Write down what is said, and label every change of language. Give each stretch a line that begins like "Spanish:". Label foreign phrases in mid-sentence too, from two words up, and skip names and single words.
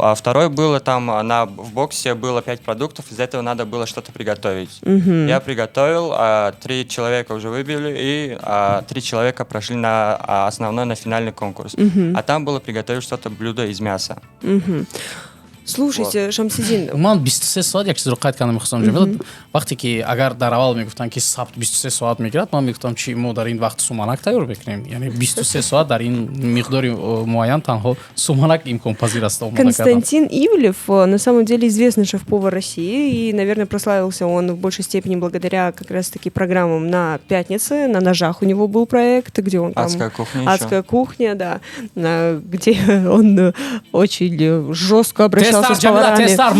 Russian: А второй было там, в боксе было 5 продуктов, из этого надо было что-то приготовить. Я приготовил, 3 человека уже выбили, и 3 человека прошли на основной, на финальный конкурс. А там было приготовить что-то блюдо из мяса. Слушайте, Шамсиддин.
Tajik: Ман 23 соат як чизро қайд кардам мехостам ҷавад. Вақте ки агар дар аввал мегуфтанд ки сабт 23 соат мегирад, ман мегуфтам чи мо дар ин вақт суманак тайёр мекунем. Яъне 23 соат дар ин миқдори муайян танҳо суманак имконпазир аст омода кардан.
Russian: Константин Ивлев на самом деле известный шеф-повар России, и, наверное, прославился он в большей степени благодаря как раз-таки программам на «Пятнице», на «Ножах» у него был проект, где он там... «Адская кухня», да, где он очень жестко обращался с поварами.